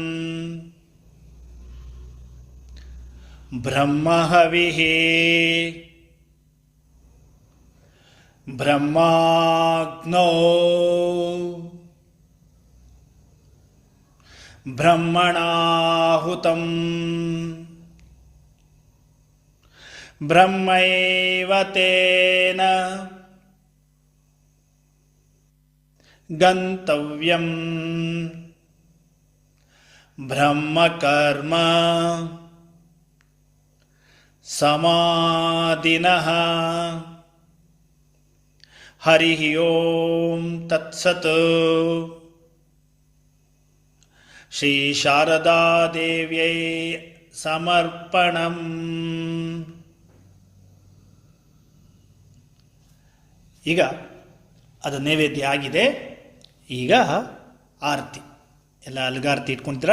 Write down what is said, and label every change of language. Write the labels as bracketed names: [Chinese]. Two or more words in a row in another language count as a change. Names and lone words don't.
[Sanskrit] ಬ್ರಹ್ಮಹವಿಃ ಬ್ರಹ್ಮಾಗ್ನೋ ಬ್ರಹ್ಮಣಾಹುತಂ ಬ್ರಹ್ಮೈವ ತೇನ ಗಂತವ್ಯಂ ಬ್ರಹ್ಮಕರ್ಮ ಸಮಾಧಿನಃ. ಹರಿ ಓಂ ತತ್ಸತ್. ಶ್ರೀ ಶಾರದಾದೇವ್ಯೈ ಸಮರ್ಪಣಂ. [Kannada] ಈಗ ಅದು ನೈವೇದ್ಯ ಆಗಿದೆ. ಈಗ ಆರತಿ, ಎಲ್ಲ ಅಲ್ಗಾರತಿ ಇಟ್ಕೊತೀರ.